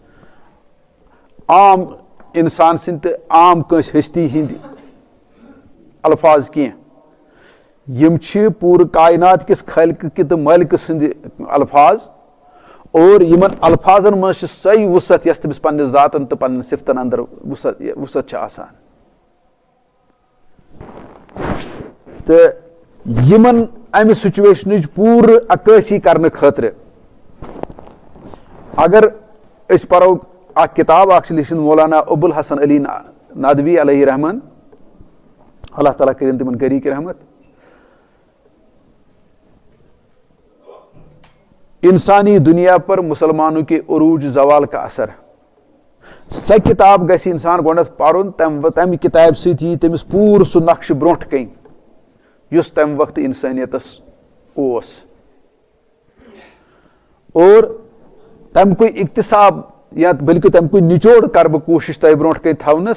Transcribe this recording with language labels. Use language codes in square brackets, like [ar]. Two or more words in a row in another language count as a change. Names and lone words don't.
[ks] عام انسان سٕنٛدۍ تہٕ عام کٲنٛسہِ ہستی ہٕنٛدۍ الفاظ کینٛہہ, یِم چھِ پوٗرٕ کاینات کِس خٲلقہٕ کہِ تہٕ مٲلکہٕ سٕنٛدِ الفاظ, اور یِمن الفاظن منٛز چھِ سۄے وُسعت یۄس تٔمِس پننہِ ذاتن تہٕ پننٮ۪ن صفتن انٛدر وُسعت چھِ آسان. تہٕ یِمن امہِ سُچویشنٕچ پوٗرٕ عکٲسی کرنہٕ خٲطرٕ اگر أسۍ پرو اکھ کِتاب اکھ چھِ لیٖچھمٕژ مولانا ابوالحسن علی ندوی علیہ رحمان, اللہ تعالیٰ کٔرِنۍ تِمن غریٖق رحمت, انسانی دنیا پر مسلمانوں کے عروج زوال کا اثر. سۄ کِتاب گژھِ انسان گۄڈنٮ۪تھ پرُن, تمہِ کِتابہِ سۭتۍ یی تٔمِس پوٗرٕ سُہ نقشہٕ برونٛٹھ کَنۍ یُس تمہِ وقتہٕ انسٲنیتس اوس, اور تمیُکُے اقتصاب یا بٔلکہِ تمیُکُے نِچوڑ کرٕ بہٕ کوٗشش تۄہہِ برونٛٹھ کَنۍ تھاونس.